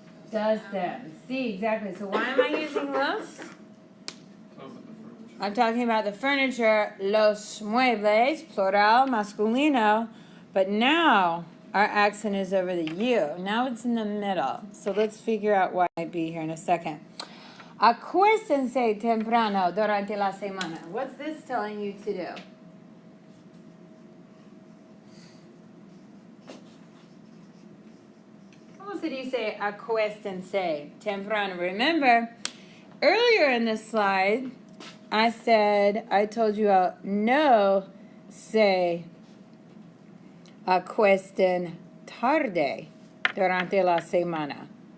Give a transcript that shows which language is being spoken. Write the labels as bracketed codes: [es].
[en] Does them. See, exactly. So why am I using los? I'm talking about the furniture. [es] Los muebles, [en] plural, masculino. But now our accent is over the U. Now it's in the middle. So let's figure out why it might be here in a second. [es] Acuéstense temprano durante la semana. [en] What's this telling you to do? How did you say [es] acuéstense temprano? [en] Remember, earlier in this slide, I told you [es] no se acuesten tarde durante la semana.